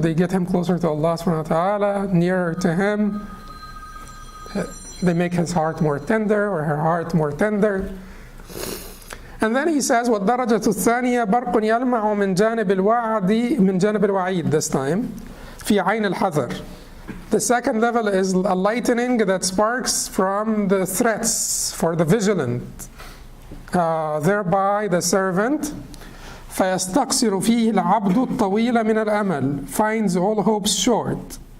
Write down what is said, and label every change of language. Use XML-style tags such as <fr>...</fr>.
<en>They get him closer to Allah subhanahu wa ta'ala, nearer to him. They make his heart more tender, or her heart more tender. And then he says,</en> <ar>وَالدَّرَجَةُ الثَّانِيَةُ بَرْقٌ يَلْمَعُ مِنْ جَانِبِ الْوَعِيدِ,</ar> <en>this time,</en> <ar>فِي عَيْنِ الْحَذَرِ.</ar> <en>The second level is a lightning that sparks from the threats for the vigilant. Thereby the servant</en> <ar>فَيَسْتَقْصِرُ فِيهِ الْعَبْدُ الطَّوِيلَ مِنَ الْأَمَلِ,</ar> <en>finds all hopes short.</en>